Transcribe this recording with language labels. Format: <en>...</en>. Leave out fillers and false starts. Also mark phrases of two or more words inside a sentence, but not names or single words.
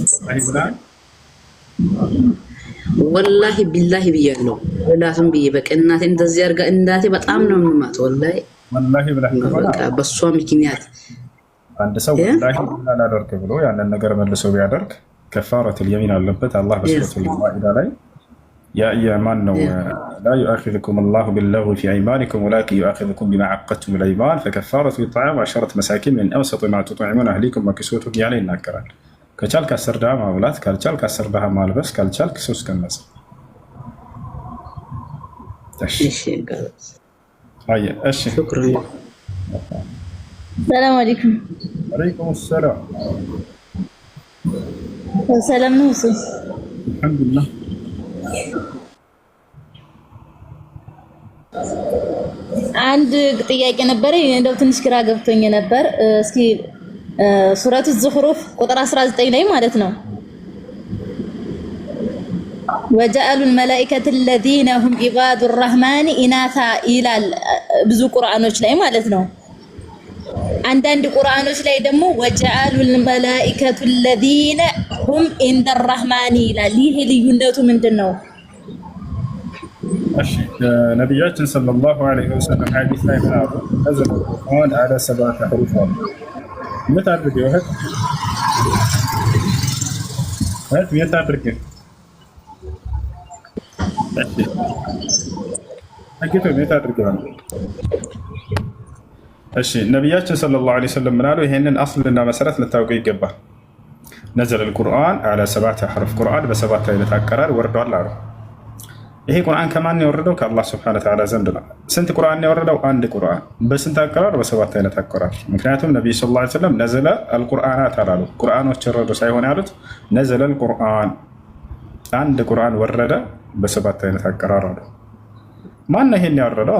<ar>والله بالله</ar> <am>ብያለሁ። ወላሂም ብዬ በቃ እናቴ እንደዚህ አድርጋ እናቴ በጣም ነው የምማት። ወላሂ ብለህ በቃ በሷ ምክንያት አንድ ሰው ወላሂ አላደርግ ብሎ ያንን ነገር መልሶ ቢያደርግ</am> <ar>كفارة اليمين</ar> <am>አለበት። አላህ በሱረቱል ማኢዳ ላይ</am> <ar>يا من لا يؤاخذكم الله باللغو في أيمانكم ولكن يؤاخذكم بما عقدتم الأيمان فكفارة إطعام 10 مساكين من أوسط ما تطعمون أهليكم وكسوتهم يعني</ar> <am>ይናገራል። ከቻልክ 10 ድሃ ማብላት፣ ካልቻልክ 10 ድሃ ማልበስ፣ ካልቻልክ 3 ቀን መጾም። እሺ</am> <ar>شكرا السلام عليكم። وعليكم السلام።</ar> <am>ሰላም ነው እሱ</am> <ar>አልሐምዱሊላህ።</ar> <am>አንድ ጥያቄ ነበር እንደው ትንሽ ግራ ገብቶኝ ነበር። እስኪ ሱረቱ ዙኽሩፍ ቁጥር 19 ላይ ማለት ነው</am> <ar>وجعلوا الملائكة الذين هم عباد الرحمن إناثا</ar> <am>ይላል ብዙ ቁርአኖች ላይ ማለት ነው። አንዳንድ ቁርአኖች ላይ ደግሞ</am> <ar>وجعلوا الملائكة الذين هم عند الرحمن</ar> <am>ይላል። ይሄ ልዩነቱ ምንድነው? እሺ ነብያችን</am> <ar>صلى الله عليه وسلم</ar> <am>ሐዲስ ላይ ምናሉ</am> <ar>نزل القرآن على 7 حروف متعرف يا واحد هات متعرف أكيد متعرف</ar> <am>እሺ ነብያችን</am> <ar>صلى الله عليه وسلم</ar> <am>ምናሉ ይሄንን አስልና መሰረት ልታውቁ ይገባል።</am> <ar>نزل القرآن على 7 حروف</ar> <am>ቁርአን በሰባት አይነት አቀራር ወርዷል አሉ። ይሄ ቁርአን ከማን ነው የወረደው? ከአላህ</am> <ar>سبحانه وتعالى</ar> <am>ዘንድ ነው። ስንት ቁርአን ነው የወረደው? አንድ ቁርአን። በስንት አቀራር? በሰባት አይነት አቀራር። ምክንያቱም ነብዩ</am> <ar>صلى الله عليه وسلم نزل القرآنات</ar> <am>አላሉ። ቁርአኖች ወረዱ ሳይሆን ያሉት</am> <ar>نزل القرآن፣</ar> <am>አንድ ቁርአን ወረደ በሰባት አይነት አቀራር አሉ። ማን ነው ይሄን ያወረደው?</am>